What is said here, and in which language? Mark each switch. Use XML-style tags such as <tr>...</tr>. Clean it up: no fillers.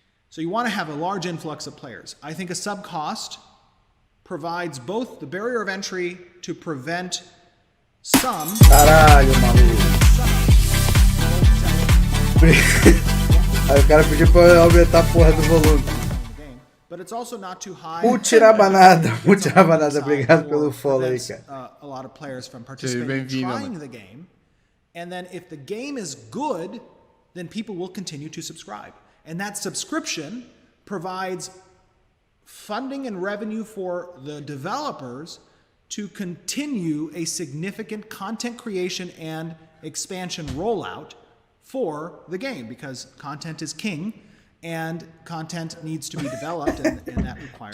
<en>So you want to have a large influx of players. I think a sub-cost provides both the barrier of entry to prevent some...</en> <pt>Caralho, maluco. Aí o cara pediu pra eu aumentar a porra do volume.</pt> <en>But it's also not too high.</en> <pt>Mutirabanada, obrigado pelo follow aí, cara.</pt> <en>A lot of players from participating trying the game. And then if the game is good, then people will continue to subscribe. And that subscription provides funding and revenue for the developers to continue a significant content creation and expansion rollout for the game, because content is king and content needs to be developed, and that requires...</en>